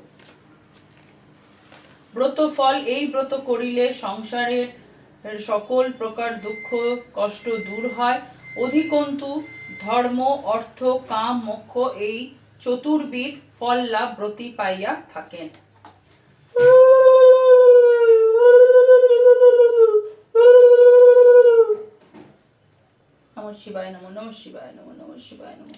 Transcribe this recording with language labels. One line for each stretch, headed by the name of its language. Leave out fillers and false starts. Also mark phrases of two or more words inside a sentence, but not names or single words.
Bangla: ব্রত ফল, এই ব্রত করিলে সংসারের সকল প্রকার দুঃখ কষ্ট দূর হয়। অধিকন্তু ধর্ম অর্থ কাম মোক্ষ এই চতুর্বিধ ফল লাভ ব্রতী পাইয়া থাকেন।
Sanskrit: নমঃ শিবায় নমঃ, নমঃ শিবায় নমঃ, নমঃ শিবায় নমঃ।